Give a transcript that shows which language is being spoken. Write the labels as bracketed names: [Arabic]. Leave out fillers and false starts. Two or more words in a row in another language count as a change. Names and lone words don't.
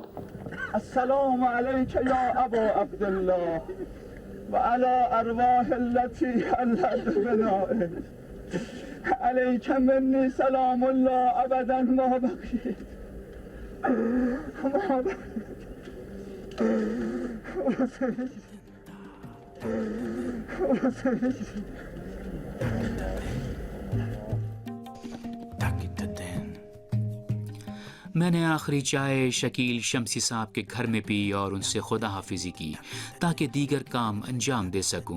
[Arabic] السلام علیک یا ابا عبدالله و علی ارواح التي حلت بنائه علیک منی سلام الله ابدا ما بقیت ما [Urdu] میں نے آخری چائے شکیل شمسی صاحب کے گھر میں پی اور ان سے خدا حافظی کی تاکہ دیگر کام انجام دے سکوں.